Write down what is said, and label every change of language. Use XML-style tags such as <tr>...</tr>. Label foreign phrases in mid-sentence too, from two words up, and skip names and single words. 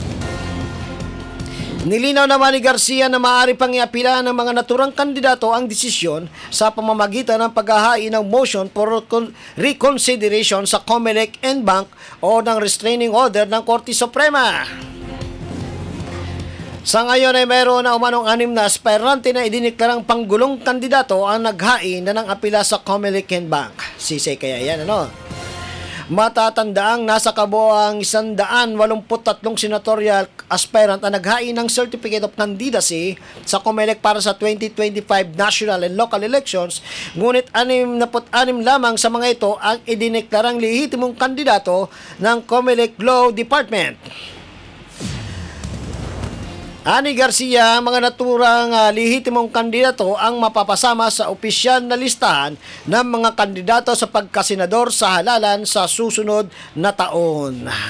<tl>Nilinaw naman ni Garcia na maaari pang iapila ng mga naturang kandidato ang desisyon sa pamamagitan ng paghahain ng</tl> <en>motion for reconsideration</en> <tl>sa COMELEC and Bank o ng</tl> <en>restraining order</en> <tl>ng Korte Suprema. Sa ngayon ay mayroon na umanong 6 na aspirante na idiniklarang panggulong kandidato ang naghain na ng apila sa COMELEC and Bank. Sisay kaya yan, Matatandaang nasa kabuang 183</tl> <en>senatorial aspirant</en> <tl>ang naghain ng Certificate of Candidacy sa COMELEC para sa 2025</tl> <en>national and local elections,</en> <tl>ngunit 66 lamang sa mga ito ang idineklarang lehitimong kandidato ng COMELEC Law Department. Ani Garcia, mga naturang lehitimong kandidato ang mapapasama sa opisyal na listahan ng mga kandidato sa pagkasenador sa halalan sa susunod na taon.</tl>